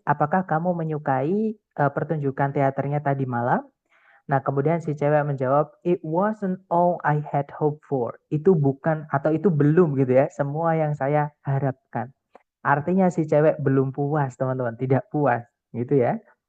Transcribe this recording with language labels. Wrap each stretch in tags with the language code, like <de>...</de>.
<id>Apakah kamu menyukai pertunjukan teaternya tadi malam? Nah, kemudian si cewek menjawab,</id> <en>"It wasn't all I had hoped for."</en> <id>Itu bukan atau itu belum gitu ya, semua yang saya harapkan. Artinya si cewek belum puas, teman-teman, tidak puas, gitu ya.</id>